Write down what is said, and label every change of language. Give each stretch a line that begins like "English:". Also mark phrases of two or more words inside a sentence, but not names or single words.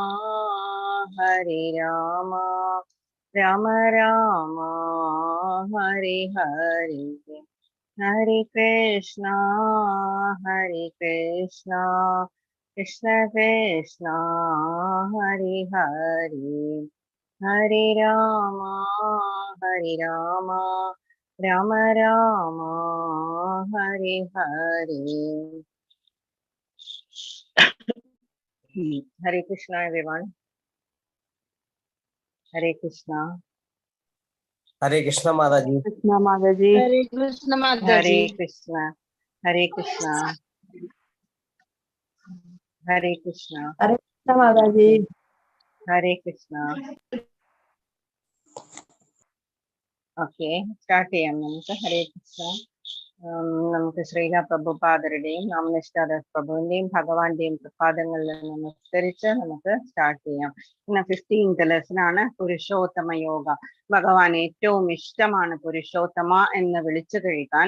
Sanskrit: രാമ രാമ ഹരി ഹരി ഹരി കൃഷ്ണ കൃഷ്ണ കൃഷ്ണ ഹരി ഹരി ഹരി രാമ രാമ രാമ ഹരി ഹരി.
English: Hare Krishna, everyone. Hare Krishna. Hare Krishna Mataji. Krishna Mataji. Hare Krishna Hare Mataji. Krishna. Hare Krishna. Hare Krishna. Hare Krishna Mataji. Hare Krishna.
Malayalam: Okay, start ചെയ്യാം നമുക്ക്. ഹരേ കൃഷ്ണ. നമുക്ക് ശ്രീല പ്രഭുപാദരുടെയും നാമനിഷ്ഠാദാസ് പ്രഭുവിന്റെയും ഭഗവാന്റെയും പ്രപാദങ്ങളിൽ നമസ്കരിച്ച് നമുക്ക് സ്റ്റാർട്ട് ചെയ്യാം. ഇന്ന് 15th ലെസൺ ആണ് പുരുഷോത്തമ യോഗ. ഭഗവാൻ ഏറ്റവും ഇഷ്ടമാണ് പുരുഷോത്തമ എന്ന് വിളിച്ചു കഴിക്കാൻ.